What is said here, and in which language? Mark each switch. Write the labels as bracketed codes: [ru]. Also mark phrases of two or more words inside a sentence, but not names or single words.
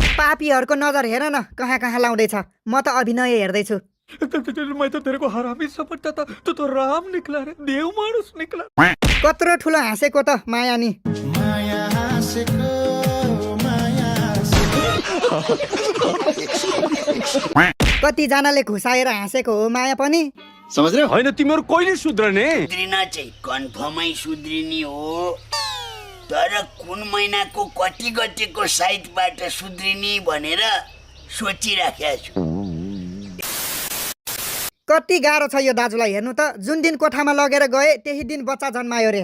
[ne] पापीहरूको नजर हेर न कहाँ कहाँ लाउँदैछ म त अभिनय हेर्दैछु [hi] मैं तो तेरे को हरामी समझता था तू तो राम निकला रे देव मानुस निकला [ne] कत्रो ठुलो हाँसेको त माया नि कतिजनाले खुसाएर हाँसेको हो माया पनि [hi] समझ रहे [ne] होइन तिमीहरू कहिले सुध्रने सुध्रिन चाहिँ कन्फर्मै सुध्रिने हो तर कुन महिनाको कति गतेको साइटबाट सुध्रिने भनेर सोचिराखेको छु कति गाह्रो छ यो दाजुलाई हेर्नु त जुन दिन कोठामा लगेर गए त्यही दिन बच्चा जन्मायो रे